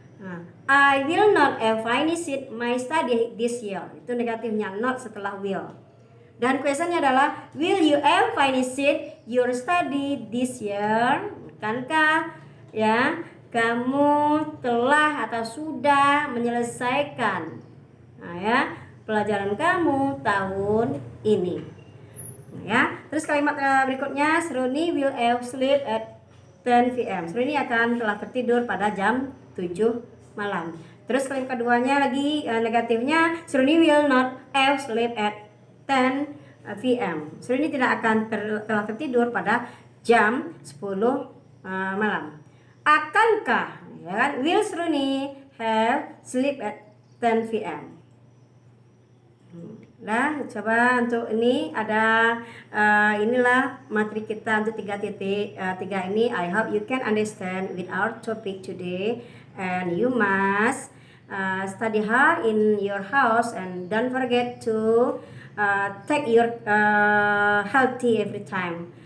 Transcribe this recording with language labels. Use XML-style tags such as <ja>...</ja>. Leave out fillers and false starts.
<en>Nah, I will not have finished my study this year.</en> <id>Itu negatifnya, not setelah will. Dan questionnya adalah,</id> <en>will you have finished your study this year?</en> <id>Bukankah ya kamu telah atau sudah menyelesaikan ya pelajaran kamu tahun ini? Ya, terus kalimat berikutnya,</id> <en>Sruni will have sleep at 10 p.m.</en> <id>Sruni akan telah tertidur pada jam 7 malam. Terus kalimat keduanya lagi negatifnya,</id> <en>Sruni will not have sleep at 10 p.m.</en> <id>Sruni tidak akan telah tertidur pada jam 10 malam. Akankah ya kan,</id> <en>will Sruni have sleep at 10 p.m.</en> <id>Nah, coba untuk ini ada inilah materi kita untuk 3.3 ini.</id> <en>I hope you can understand with our topic today, and you must study hard in your house, and don't forget to take your healthy every time.</en>